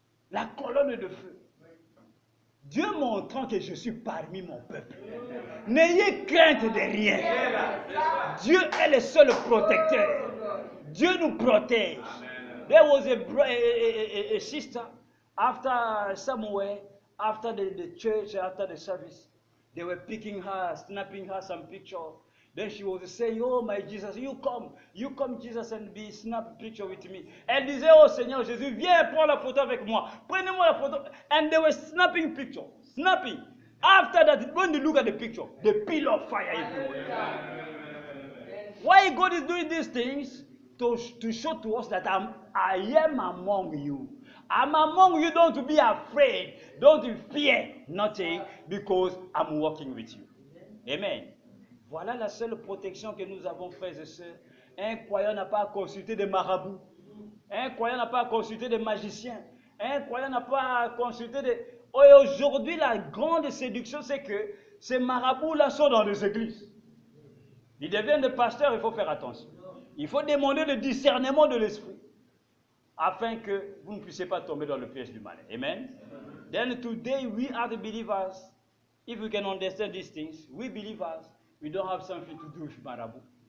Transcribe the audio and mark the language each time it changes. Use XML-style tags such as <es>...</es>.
<fr>La colonne de feu. Dieu montrant que je suis parmi mon peuple. N'ayez crainte de rien. Dieu est le seul protecteur. Dieu nous protège.</fr> <en>There was a sister after somewhere. After the church, after the service, they were picking her, snapping her some picture. Then she was saying, oh my Jesus, you come Jesus and be snap picture with me.</en> <fr>Elle disait, oh Seigneur Jésus, viens prendre la photo avec moi. Prenez-moi la photo.</fr> <en>And they were snapping picture, snapping. After that, when they look at the picture, the pillar of fire everywhere. Why God is doing these things? To show to us that I am among you. I'm among you, don't be afraid. Don't fear nothing because I'm walking with you. Amen.</en> <fr>Voilà la seule protection que nous avons, frères et sœurs. Un croyant n'a pas à consulter des marabouts. Un croyant n'a pas à consulter des magiciens. Un croyant n'a pas à consulter des... Et aujourd'hui, la grande séduction, c'est que ces marabouts-là sont dans les églises. Ils deviennent des pasteurs, il faut faire attention. Il faut demander le discernement de l'esprit afin que vous ne puissiez pas tomber dans le piège du mal. Amen.</fr> <en>Then today we are the believers. If we can understand these things, we believers, we don't have something to do with Marabout.</en>